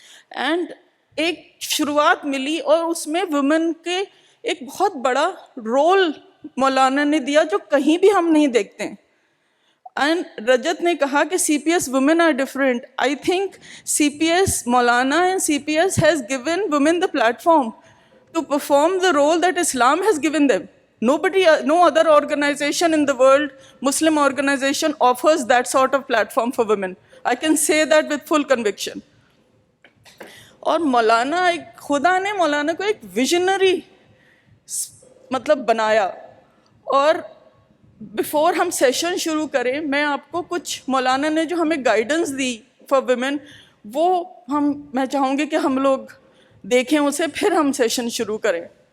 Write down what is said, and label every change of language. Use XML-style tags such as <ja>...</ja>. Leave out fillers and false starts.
<ur>And ایک شروعات ملی, اور اس میں ویمن کے ایک بہت بڑا رول مولانا نے دیا جو کہیں بھی ہم نہیں دیکھتے.</ur> <en>and</en> <ur>رجت نے کہا کہ</ur> <en>C P S women are different. I think C P S مولانا and C P S has given women the platform to perform the role that Islam has given them. No other organization in the world, Muslim organization, offers that sort of platform for women. I can say that with full conviction.</en> <ur>اور مولانا, خدا نے مولانا کو ایک visionary مطلب بنایا. اور before ہم session شروع کریں, میں آپ کو کچھ مولانا نے جو ہمیں گائیڈنس دی فار ویمن, وہ میں چاہوں گی کہ ہم لوگ دیکھیں اسے, پھر ہم سیشن شروع کریں.</ur>